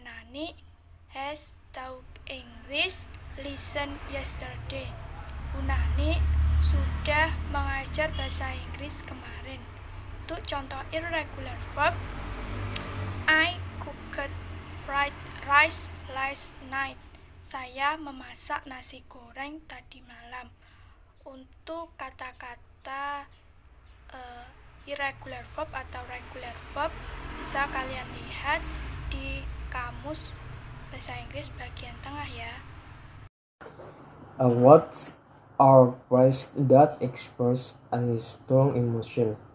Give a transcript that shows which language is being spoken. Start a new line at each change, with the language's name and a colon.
English: Nani has taught English lesson yesterday.
Indonesian: Bu Nani sudah mengajar bahasa Inggris kemarin. Untuk contoh
English: irregular verb, I cooked fried rice last night.
Indonesian: Saya memasak nasi goreng tadi malam. Untuk kata-kata irregular verb atau regular verb bisa kalian lihat di kamus bahasa Inggris bagian tengah ya.
English: Words are phrases that express a strong emotion.